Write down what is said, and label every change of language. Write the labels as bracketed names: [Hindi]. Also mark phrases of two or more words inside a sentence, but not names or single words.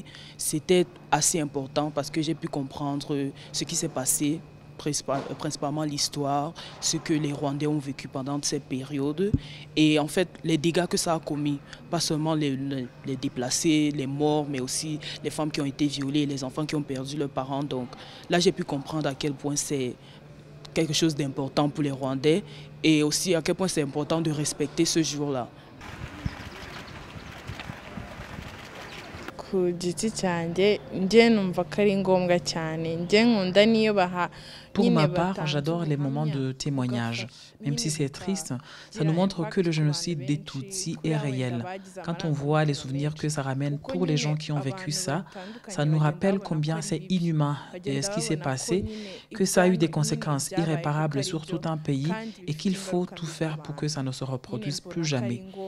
[French] C'était assez important parce que j'ai pu comprendre ce qui s'est passé, principalement l'histoire, ce que les Rwandais ont vécu pendant cette période et en fait les dégâts que ça a commis, pas seulement les déplacés, les morts, mais aussi les femmes qui ont été violées, les enfants qui ont perdu leurs parents. Donc là j'ai pu comprendre à quel point c'est quelque chose d'important pour les Rwandais et aussi à quel point c'est important de respecter ce jour-là. [Kinyarwanda] Ku giti cyanjye njye numva ko ari ngombwa cyane njye nkunda niyo baha. [French] Pour ma part, j'adore les moments de témoignage. Même si c'est triste, ça nous montre que le génocide des Tutsis est réel. Quand on voit les souvenirs que ça ramène pour les gens qui ont vécu ça, ça nous rappelle combien c'est inhumain et ce qui s'est passé, que ça a eu des conséquences irréparables sur tout un pays et qu'il faut tout faire pour que ça ne se reproduise plus jamais.